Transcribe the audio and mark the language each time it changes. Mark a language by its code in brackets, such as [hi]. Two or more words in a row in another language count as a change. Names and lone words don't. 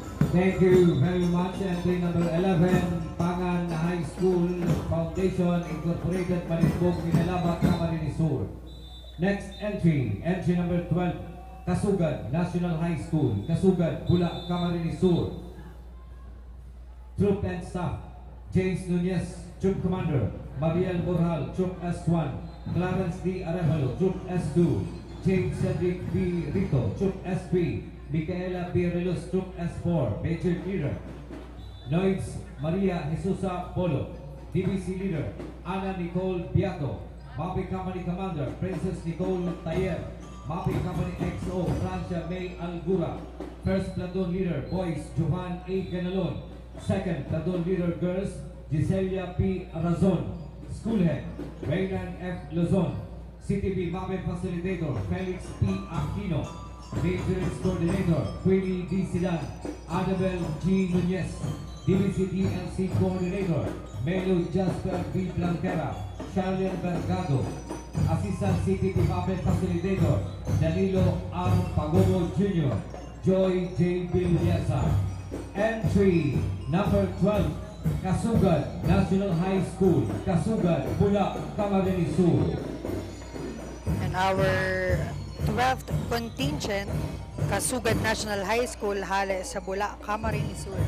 [en] Thank you very much. Entry number 11, Pangan High School Foundation Incorporated, Manisbog, Minalaba, Camarines Sur. Next entry, entry number 12, Kasugan National High School, Kasugan, Bula, Camarines Sur. Troop and Staff, James Nunez, Troop Commander, Mariel Borjal, Troop S1, Clarence D. Arevalo, Troop S2, James Cedric B. Rito, Troop SP, Micaela P. Relus, Troop S4, Major Leader, Noids Maria Jesusa Polo, DBC Leader, Ana Nicole Biato, Mapi Company Commander, Princess Nicole Tayer, Mapi Company XO, Francia May Algura, First Platoon Leader, Boys, Johan A. Ganalon, Second Platoon Leader, Girls, Giselia P. Razon, Schoolhead, Raynan F. Luzon, CTV Mapi Facilitator, Felix P. Aquino, Maintenance Coordinator, Queenie D. Sidan, Adabel G. Nunez, DBC DLC Coordinator, Melo Jasper B. Blanquera, Charlian Bergado, Assistant CTV Mapi Facilitator, Danilo R. Pagobo Jr., Joy J. Villasa. Entry number 12, Kasugan National High School, Kasugan, Bula, Camarines Sur. And our 12th contingent, [bik] Kasugan National High School, hale sa Bula, Camarines Sur.